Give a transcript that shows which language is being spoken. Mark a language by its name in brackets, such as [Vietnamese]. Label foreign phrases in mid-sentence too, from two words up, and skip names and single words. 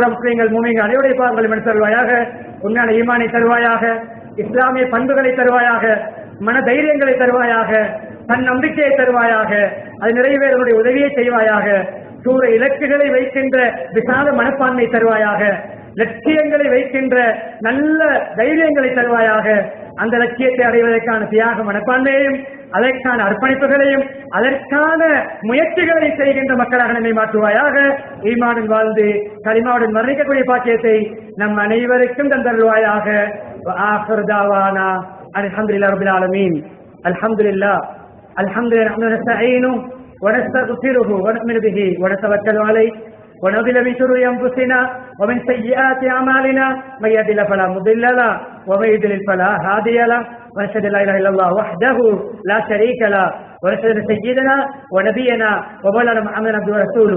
[Tamil] முஸ்லிம்கள் மூமின்கள் அனைவருடைய பாவங்களை மன்னித்து தருவாயாக, உண்மையான ஈமானை தருவாயாக, இஸ்லாமிய பண்புகளை தருவாயாக, மன தைரியங்களை தருவாயாக, தன் நம்பிக்கையை தருவாயாக, அது நிறைவேறனுடைய உதவியை செய்வாயாக, தூர இலக்குகளை வைக்கின்ற விசால மனப்பான்மை தருவாயாக, லட்சியங்களை வைக்கின்ற நல்ல தைரியங்களை தருவாயாக, அந்த லட்சியத்தை அடைவதற்கான தியாக மனப்பான்மையையும், அதற்கான அர்ப்பணிப்புகளையும், அதற்கான முயற்சிகளை செய்கின்ற மக்களாக நம்மை மாற்றுவாயாக. ஈமானுடன் வாழ்ந்து கலிமாவுடன் மரணிக்கக்கூடிய பாக்கியத்தை நம் அனைவருக்கும் தந்தருவாயாக. [Arabic] آخر دعوانا الحمد لله رب العالمين. الحمد لله الحمد لله نستعينه ونستغفره ونؤمن به ونتوكل عليه ونعوذ بالله من شرور انفسنا ومن سيئات اعمالنا من يهده الله فلا مضل له ومن يضلل فلا هادي له ونشهد ان لا اله الا الله وحده لا شريك له ونشهد أن سيدنا ونبينا ومولانا محمد عبده ورسوله.